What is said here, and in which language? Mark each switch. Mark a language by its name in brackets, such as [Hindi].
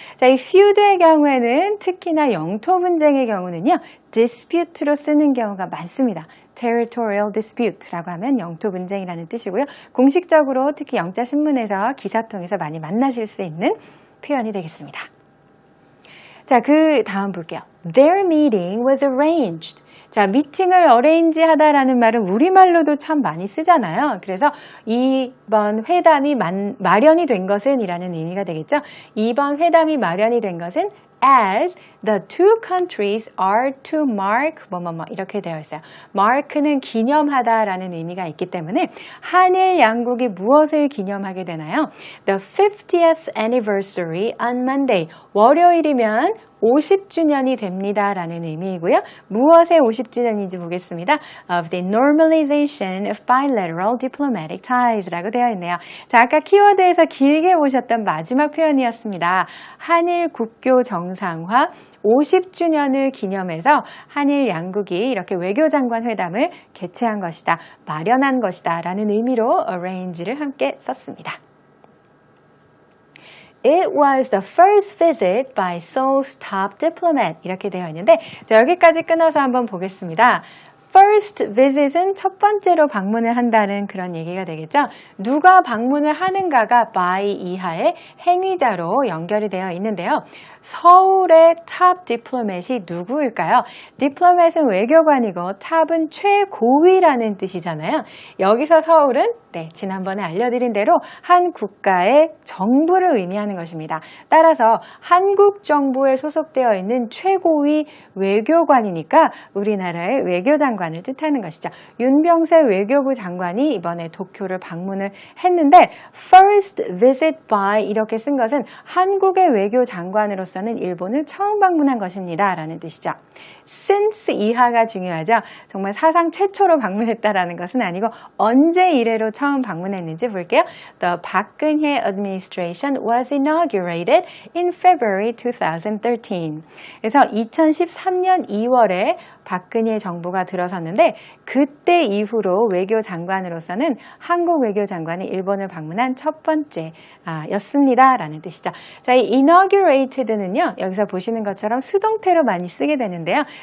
[Korean] 자, 이 feud의 경우에는 특히나 영토 분쟁의 경우는요, dispute로 쓰는 경우가 많습니다. territorial dispute라고 하면 영토 분쟁이라는 뜻이고요. 공식적으로 특히 영자 신문에서 기사 통해서 많이 만나실 수 있는 표현이 되겠습니다. 자, 그 다음 볼게요. [English] Their meeting was arranged. [Korean] 자, 미팅을 arrange 하다라는 말은 우리말로도 참 많이 쓰잖아요. 그래서 이번 회담이 마련이 된 것은 이라는 의미가 되겠죠. 이번 회담이 마련이 된 것은 [English] as the two countries are to mark [Korean] 이렇게 되어 있어요. mark는 기념하다라는 의미가 있기 때문에 한일 양국이 무엇을 기념하게 되나요? [English] The 50th anniversary on Monday. [Korean] 월요일이면 50주년이 됩니다라는 의미이고요. 무엇의 50주년인지 보겠습니다. [English] Of the normalization of bilateral diplomatic ties [Korean] 라고 되어 있네요. 자, 아까 키워드에서 길게 보셨던 마지막 표현이었습니다. 한일 국교 정상화 50주년을 기념해서 한일 양국이 이렇게 외교장관 회담을 개최한 것이다, 마련한 것이다 라는 의미로 arrange를 함께 썼습니다. [English] It was the first visit by Seoul's top diplomat. [Korean] 이렇게 되어 있는데 자, 여기까지 끊어서 한번 보겠습니다. First visit은 첫 번째로 방문을 한다는 그런 얘기가 되겠죠. 누가 방문을 하는가가 by 이하의 행위자로 연결이 되어 있는데요. 서울의 탑 디플로맷이 누구일까요? 디플로맷은 외교관이고 탑은 최고위라는 뜻이잖아요. 여기서 서울은 지난번에 알려드린 대로 한 국가의 정부를 의미하는 것입니다. 따라서 한국 정부에 소속되어 있는 최고위 외교관이니까 우리나라의 외교장관을 뜻하는 것이죠. 윤병세 외교부 장관이 이번에 도쿄를 방문을 했는데 [English] first visit by [Korean] 이렇게 쓴 것은 한국의 외교장관으로서는 일본을 처음 방문한 것입니다. 라는 뜻이죠. since 이하가 중요하죠. 정말 사상 최초로 방문했다라는 것은 아니고 언제 이래로 처음 방문했는지 볼게요. [English] The 박근혜 administration was inaugurated in February 2013. [Korean] 그래서 2013년 2월에 박근혜 정부가 들어섰는데 그때 이후로 외교장관으로서는 한국 외교장관이 일본을 방문한 첫 번째 였습니다. 라는 뜻이죠. 자, 이 inaugurated는요. 여기서 보시는 것처럼 수동태로 많이 쓰게 되는데요.